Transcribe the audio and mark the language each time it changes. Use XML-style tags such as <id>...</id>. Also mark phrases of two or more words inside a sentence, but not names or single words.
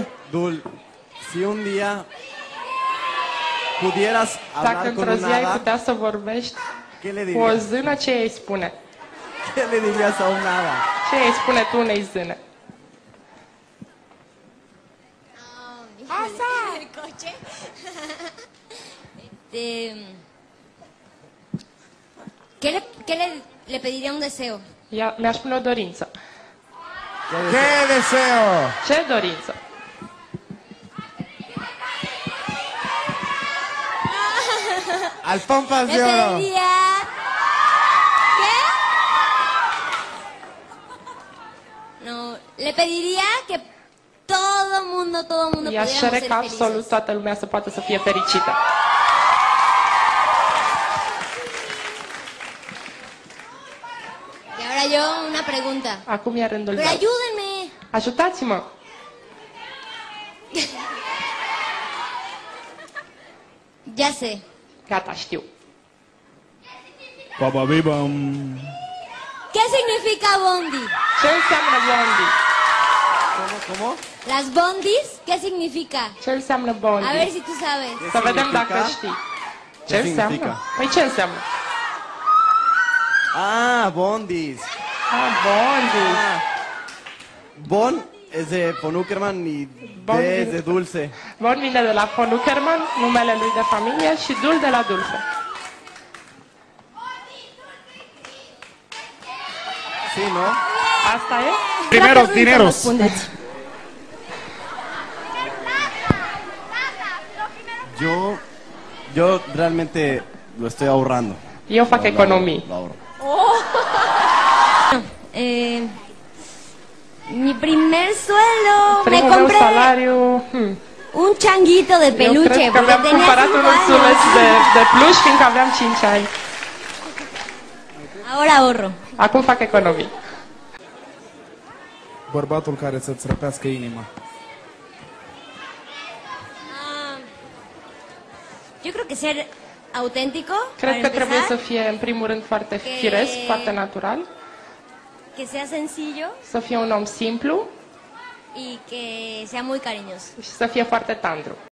<es>Si un día pudieras</es> <ro>Dacă</ro> <es>hablar con</es> <ro>într-o</ro> <es>un</es> <ro>zi ai</ro> <es>hada,</es> <ro>putea să vorbești</ro> <es>¿qué le</es> <ro>cu o</ro> <es>dirías?</es> <ro>zână, ce îi spune?</ro> <es>¿Qué le dirías a un hada?</es> <ro>Ce îi spune tu unei zâne?</ro> <es>El coche. ¿Qué le pediría un deseo?</es> <ro>Mi-aș spune o dorință.</ro> <es>¡Qué deseo!</es> <ro>Ce dorință?</ro> <es>Alfompas Le de oro. pediría... ¿Qué? No, le pediría que todo mundo</es> <ro>I-aș</ro> <es>pudiéramos</es> <ro>cere</ro> <es>ser</es> <ro>ca</ro> <es>felices.</es> <ro>absolut toată lumea să poată să fie fericită.</ro> <es>Y ahora yo una pregunta.</es> <ro>Acum e rândul</ro> <es>Pero</es> <ro>meu.</ro> <es>ayúdenme.</es> <ro>Ajutați-mă!</ro> <es>Ya sé.</es> <ro>Gata, știu. Bababibam.</ro> <es>¿Qué significa bondi?</es> <ro>Ce înseamnă bondi?</ro> <es>¿Cómo? Las bondis, ¿qué significa?</es> <ro>Ce înseamnă bondi?</ro> <es>A ver si tú sabes.</es> <ro>Să vedem</ro> <es>significa?</es> <ro>dacă știi. Ce Ce înseamnă?</ro> <es>significa?</es> <ro>Păi ce înseamnă?</ro> <es>Ah, bondis. Bondi. Bon es de von Uckerman y</es> <ro>Bon</ro> <es>D es</es> <ro>vin-</ro> <es>de dulce.</es> <ro>Bon vine de la von Uckerman, numele lui de familie, și Dul de la Dulce.</ro> <es>Sí, ¿no?</es> <ro>Asta e?</ro> <es>Primeros dineros. Yo realmente lo estoy ahorrando.</es> <ro>Eu fac economii.</ro> <es>Lo ahorro. Mi primer sueldo me</es> <ro>Primul meu</ro> <es>compré</es> <ro>salariu...</ro> <es>un changuito de</es> <ro>Eu</ro> <es>peluche</es> <ro>cred că</ro> <es>porque</es> <ro>mi-am</ro> <es>tenía</es> <ro>cumpărat</ro> <es>5</es> <ro>un ursuleț</ro> <es>años.</es> <ro>de pluș fiindcă aveam 5 ani.</ro> <es>Ahora ahorro.</es> <ro>Acum fac economii. Bărbatul care să-ți răpească inima.</ro> <es>Yo creo que ser auténtico,</es> <ro>Cred</ro> <es>para</es> <ro>că trebuie să</ro> <es>empezar,</es> <ro>fie, în primul rând, foarte firesc, foarte natural,</ro> <es>que sea sencillo</es> <ro>să fie un om simplu</ro> <es>y que sea muy cariñoso.</es> <ro>și să fie foarte tandru.</ro>